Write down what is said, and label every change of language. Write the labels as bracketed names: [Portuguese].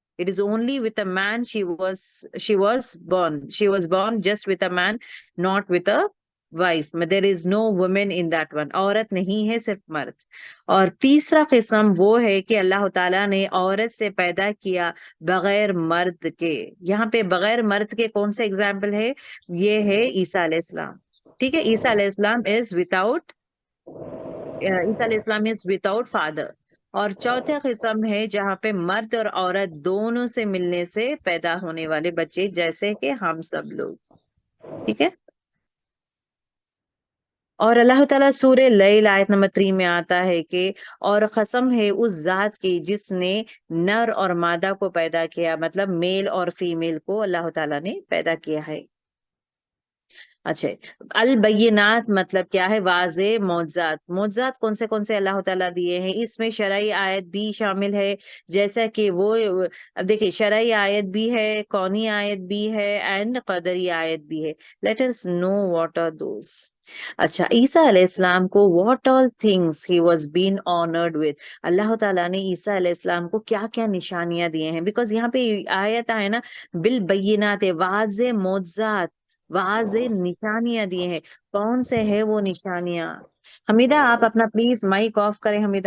[English] It is only with a man she was born. She was born just with a man, not with a wife. There is no woman in that one. [Urdu] عورت نہیں ہے, صرف مرد. اور تیسرا قسم وہ ہے کہ اللہ تعالیٰ نے عورت سے پیدا کیا بغیر مرد کے. یہاں پہ بغیر مرد کے کون سے ایگزامپل ہے, یہ ہے عیسیٰ علیہ السلام. ٹھیک ہے, عیسیٰ علیہ السلام عیسیٰ علیہ السلام [English] Is without father. [Urdu] اور چوتھا قسم ہے جہاں پہ مرد اور عورت دونوں سے ملنے سے پیدا ہونے والے بچے, جیسے کہ ہم سب لوگ. ٹھیک ہے, اور اللہ تعالیٰ سورہ لیل آیت نمبر 3 میں آتا ہے کہ اور قسم ہے اس ذات کی جس نے نر اور مادہ کو پیدا کیا, مطلب میل اور فیمیل کو اللہ تعالیٰ نے پیدا کیا ہے. اچھا, البینات مطلب کیا ہے, واضح معجزات. معجزات کون سے اللہ تعالیٰ دیے ہیں, اس میں شرعی آیت بھی شامل ہے, جیسا کہ وہ اب دیکھیں شرعی آیت بھی ہے, کونی آیت بھی ہے, اینڈ قدری آیت بھی ہے. [English] Let us know what are those. [Urdu] اچھا, عیسیٰ علیہ السلام کو [English] what all things he was being honored with. [Urdu] اللہ تعالیٰ نے عیسیٰ علیہ السلام کو کیا کیا نشانیاں دیے ہیں, بیکاز یہاں پہ آیت ہے نا بالبینات, واضح معجزات, واضح نشانیاں دیے ہیں. کون سے ہے وہ نشانیاں؟ حمیدہ آپ اپنا پلیز مائک آف کریں.